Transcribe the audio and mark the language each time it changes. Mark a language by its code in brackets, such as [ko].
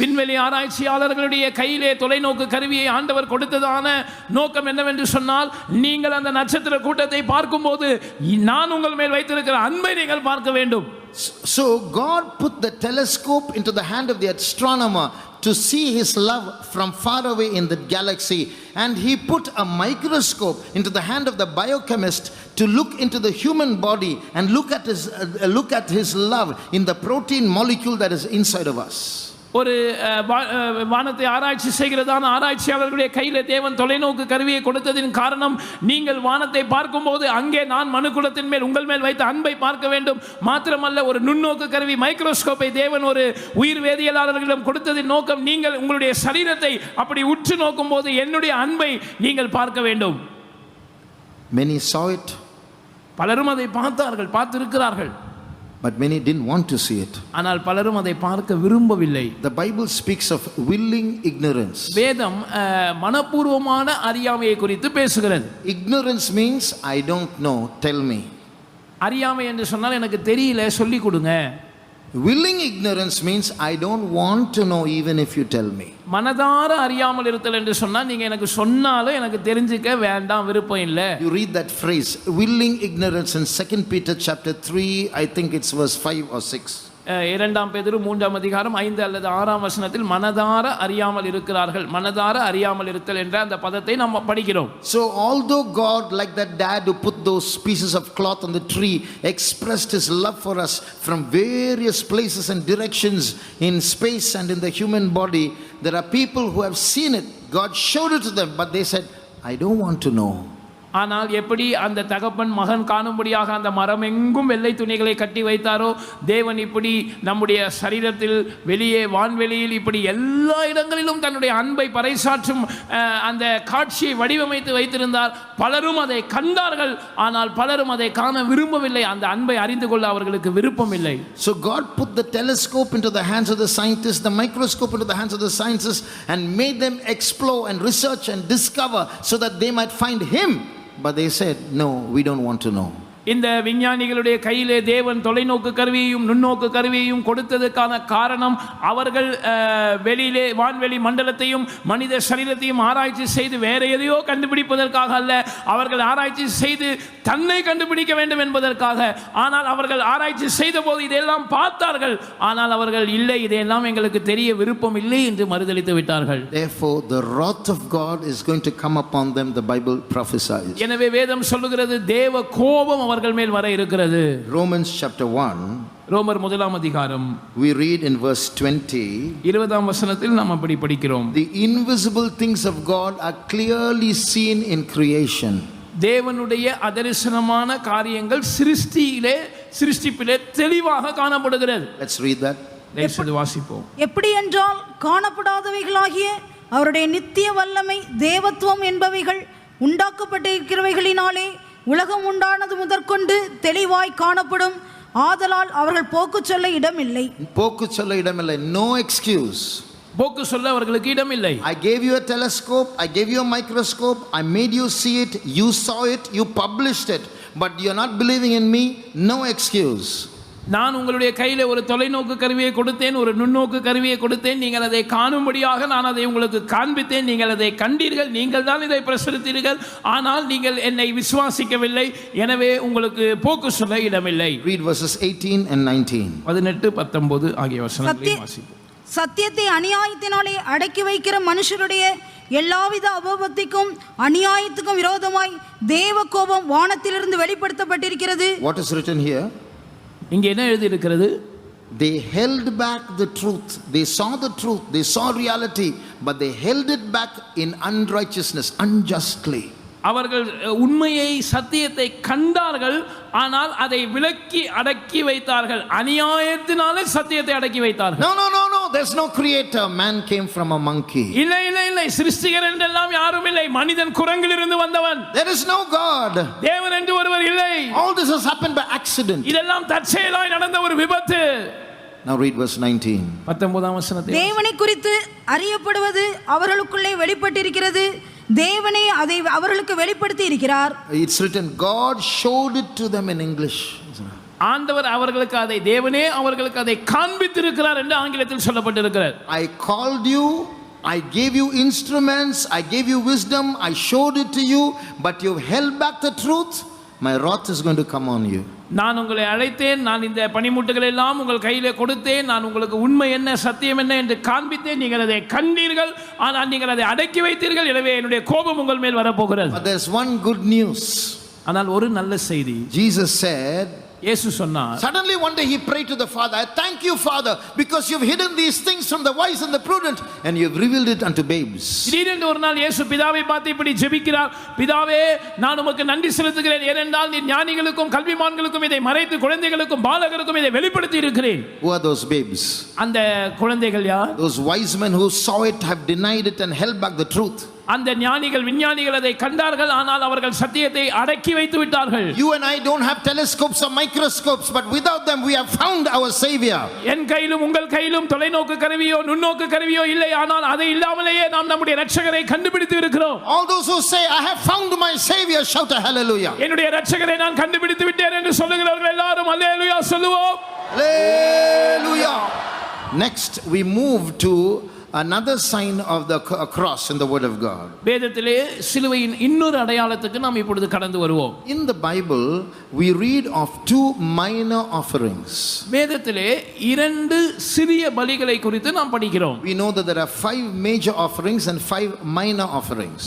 [ta] விண்வெளி ஆராய்ச்சியாளர்களுடைய கையிலே தொலைநோக்கு கருவியை ஆண்டவர் கொடுத்ததான நோக்கம் என்னவென்று சொன்னால், நீங்கள் அந்த நட்சத்திர கூட்டத்தை பார்க்கும்போது நான் உங்கள் மேல் வைத்திருக்கிற அன்பை நீங்கள் பார்க்க வேண்டும். [en] So God put the telescope into the hand of the astronomer to see his love from far away in the galaxy, and he put a microscope into the hand of the biochemist to look into the human body and look at his love in the protein molecule that is inside of us. [ta] ஒரு வானத்தை ஆராய்ச்சி செய்கிறதான ஆராய்ச்சியாளர்களுடைய கையில் தேவன் தொலைநோக்கு கருவியை கொடுத்ததின் காரணம், நீங்கள் வானத்தை பார்க்கும்போது அங்கே நான் மனுக்குலத்தின் மேல் உங்கள் மேல் வைத்த அன்பை பார்க்க வேண்டும். மாத்திரமல்ல, ஒரு நுண்ணோக்கு கருவி மைக்ரோஸ்கோப்பை தேவன் ஒரு உயிர் வேதியியலாளர்களிடம் கொடுத்ததின் நோக்கம், நீங்கள் உங்களுடைய சரீரத்தை அப்படி உற்று நோக்கும் போது என்னுடைய அன்பை நீங்கள் பார்க்க வேண்டும். [en] Many saw it, [ta] பலரும் அதை பார்த்தார்கள், பார்த்திருக்கிறார்கள். [en] but many didn't want to see it. [ta] ஆனால் பலரும் அதை பார்க்க விரும்பவில்லை. [en] The Bible speaks of willing ignorance. [ta] வேதம் மனப்பூர்வமான அறியாமையை குறித்து பேசுகிறது. [en] Ignorance means I don't know, tell me. [ta] அறியாமை என்று சொன்னால் எனக்கு தெரியல, சொல்லி கொடுங்க. [en] Willing ignorance means I don't want to know even if you tell me. [ta] மனதார அறியாமல் இருத்தல் என்று சொன்னால் நீங்க எனக்கு சொன்னாலும் எனக்கு தெரிஞ்சுக்க வேண்டாம், விருப்பம் இல்லை. [en] You read that phrase, willing ignorance, in 2 Peter chapter 3, I think it's verse 5 or 6. [ta] 2 பேதுரு 3ஆம் அதிகாரம் 5 அல்லது 6ஆம் வசனத்தில் மனதார அறியாமல் இருக்கிறார்கள், மனதார அறியாமல் இருத்தல் என்ற அந்த பதத்தை நாம் படிக்கிறோம். [en] So although God, like that dad who put those pieces of cloth on the tree, expressed his love for us from various places and directions in space and in the human body, there are people who have seen it. God showed it to them, but they said, I don't want to know. [ta] ஆனால் எப்படி அந்த தகப்பன் மகன் காணும்படியாக அந்த மரம் எங்கும் வெள்ளை துணிகளை கட்டி வைத்தாரோ, தேவன் இப்படி நம்முடைய சரீரத்தில் வெளியே வான்வெளியில் இப்படி எல்லா இடங்களிலும் தன்னுடைய அன்பை பறைசாற்றும் அந்த காட்சியை வடிவமைத்து வைத்திருந்தார். பலரும் அதை கண்டார்கள், ஆனால் பலரும் அதை காண விரும்பவில்லை. அந்த அன்பை அறிந்து கொள்ள அவர்களுக்கு விருப்பம் இல்லை. [en] So God put the telescope into the hands of the scientists, the microscope into the hands of the scientists, and made them explore and research and discover so that they might find him. But they said, no, we don't want to know. [ta] இந்த விஞ்ஞானிகளுடைய கையிலே தேவன் தொலைநோக்கு கருவியையும் நுண்ணோக்கு கருவியையும் கொடுத்ததுக்கான காரணம், அவர்கள் வெளியிலே வான்வெளி மண்டலத்தையும் மனித சரீரத்தையும் ஆராய்ச்சி செய்து வேற எதையோ கண்டுபிடிப்பதற்காக அல்ல, அவர்கள் ஆராய்ச்சி செய்து தன்னை கண்டுபிடிக்க வேண்டும் என்பதற்காக. ஆனால் அவர்கள் ஆராய்ச்சி செய்த போது இதெல்லாம் பார்த்தார்கள், ஆனால் அவர்கள் இல்லை, இதெல்லாம் எங்களுக்கு தெரிய விருப்பம் இல்லை என்று மறுதலித்து விட்டார்கள். [en] Therefore the wrath of God is going to come upon them, the Bible prophesies. [ta] எனவே வேதம் சொல்லுகிறது தேவ கோபம் அவர்கள் மேல் வர இருக்கிறது. [en] Romans chapter 1, [ta] ரோமர் 1ஆம் அதிகாரம் [en] we read in verse 20, [ta] 20ஆம் வசனத்தில் நாம் அப்படி படிக்கிறோம். [en] the invisible things of God are clearly seen in creation. [ta] தேவனுடைய அதரிசனமான காரியங்கள் சிருஷ்டிப்பிலே தெளிவாக காணப்படுகிறது. [en] Let's read that. [ta] தயவுசெய்து வாசிப்போம். எப்படி என்றால் காணப்படாதவைகளாகிய அவருடைய நித்திய வல்லமை தேவத்துவம் என்பவைகள் உண்டாக்கப்பட்டிருக்கிறவைகளினாலே உலகம் உண்டானது முதற்கொண்டு தெளிவாய் காணப்படும். ஆதலால் அவர்கள் போக்கு சொல்ல இடமில்லை. போக்கு சொல்ல இடமில்லை. [en] No excuse. [ta] போக்கு சொல்ல அவர்களுக்கு இடமில்லை. [en] I gave you a telescope, I gave you a microscope, I made you see it, you saw it, you published it, but you're not believing in me. No excuse. [ta] நான் உங்களுடைய கையில ஒரு தொலைநோக்கு கருவியை கொடுத்தேன், ஒரு நுண்ணோக்கு கருவியை கொடுத்தேன், நீங்கள் அதை காணும்படியாக நான் அதை உங்களுக்கு காண்பித்தேன், நீங்கள் அதை கண்டீர்கள், நீங்கள் தான் இதை பிரசுரித்தீர்கள், ஆனால் நீங்கள் என்னை விசுவாசிக்கவில்லை, எனவே உங்களுக்கு போக்கு சொல்ல இடமில்லை. [en] Read verses 18 and 19. [ta] 18, 19 ஆகிய வசனங்களை வாசிப்போம். சத்தியத்தை அநியாயத்தினாலே அடக்கி வைக்கிற மனுஷருடைய எல்லாவித அபபத்திக்கும் அநியாயத்துக்கும் விரோதமாய் தேவ கோபம் வானத்திலிருந்து வெளிப்படுத்தப்பட்டிருக்கிறது. [en] What is written here? [ta] இங்கே என்ன எழுதி இருக்கிறது? [en] They held back the truth. They saw the truth, they saw reality, but they held it back in unrighteousness, unjustly. [ta] அவர்கள் உண்மையை சத்தியத்தை கண்டார்கள், ஆனால் அதை விலக்கி அடக்கி வைத்தார்கள். அநியாயத்தினாலே சத்தியத்தை அடக்கி வைத்தார்கள். [en] No, no, no, no. There's no creator. Man came from a monkey. [ta] இல்லை இல்லை இல்லை, சிருஷ்டிகர் என்றெல்லாம் யாரும் இல்லை, மனிதன் குரங்கிலிருந்து வந்தவன். [en] There is no God. [ta] தேவன் என்று ஒருவர் இல்லை. [en] All this has happened by accident. [ta] இதெல்லாம் தற்செயலாய் நடந்த ஒரு விபத்து. [en] Now read verse 19. [ta] 19ஆம் வசனத்தை. தேவனை குறித்து அறியப்படுவது அவர்களுக்குள்ளே வெளிப்பட்டிருக்கிறது, தேவனே அதை அவர்களுக்கு வெளிப்படுத்தி இருக்கிறார். [en] It's written, God showed it to them in English. [ta] ஆண்டவர் அவர்களுக்கு அதை, தேவனே அவர்களுக்கு அதை காண்பித்திருக்கிறார் என்று ஆங்கிலத்தில் சொல்லப்பட்டிருக்கிறது. [en] I called you, I gave you instruments, I gave you wisdom, I showed it to you, but you've held back the truth. My wrath is going to come on you. [ta] நான் உங்களை அழைத்தேன், நான் இந்த பனிமுட்டுகளை எல்லாம் உங்கள் கையிலே கொடுத்தேன், நான் உங்களுக்கு உண்மை என்ன சத்தியம் என்ன என்று காண்பித்தேன், நீங்கள் அதை கண்டீர்கள், ஆனால் நீங்கள் அதை அடக்கி வைத்தீர்கள், எனவே என்னுடைய கோபம் உங்கள் மேல் வரப்போகிறது. [en] But there's one good news. [ta] ஆனால் ஒரு நல்ல செய்தி. [en] Jesus said, [ta] இயேசு சொன்னார், [en] suddenly one day he prayed to the Father, I thank you, Father, because you've hidden these things from the wise and the prudent and you've revealed it unto babes. [ta] திடீரென்று ஒரு நாள் இயேசு பிதாவை பார்த்து இப்படி ஜெபிக்கிறார், பிதாவே நான் உமக்கு நன்றி செலுத்துகிறேன், ஏனென்றால் நீர் ஞானிகளுக்கும் கல்விமான்களுக்கும் இதை மறைத்து குழந்தைகளுக்கும் பாலகருக்கும் இதை வெளிப்படுத்தி இருக்கிறேன். [en] Who are those babes? [ta] அந்த குழந்தைகள் யார்? [en] Those wise men who saw it have denied it and held back the truth. [ta] அந்த ஞானிகள் விஞ்ஞானிகள் அதை கண்டார்கள், ஆனால் அவர்கள் சத்தியத்தை அடக்கி வைத்து விட்டார்கள். [en] You and I don't have telescopes or microscopes, but without them we have found our Savior. [ta] என் கையிலும் உங்கள் கையிலும் தொலைநோக்கு கருவியோ நுண்ணோக்கு கருவியோ இல்லை, ஆனால் அதை இல்லாமலேயே நாம் நம்முடைய இரட்சகரை கண்டுபிடித்து இருக்கிறோம். [en] All those who say I have found my Savior, shout a hallelujah. [ta] என்னுடைய இரட்சகரை நான் கண்டுபிடித்து விட்டேன் என்று சொல்லுகிறவர்கள் எல்லாரும் அல்லேலூயா சொல்லுவோம். [en] Hallelujah. Next we move to another sign of the cross in the word of God. [ta] வேதத்திலே சிலுவையின் இன்னொரு அடையாளத்துக்கு நாம் இப்பொழுது கடந்து வருவோம். [en] In the Bible we read of two minor offerings. [ta] வேதத்திலே இரண்டு சிறிய பலிகளை குறித்து நாம் படிக்கிறோம். [en] We know that there are 5 major offerings and 5 minor offerings.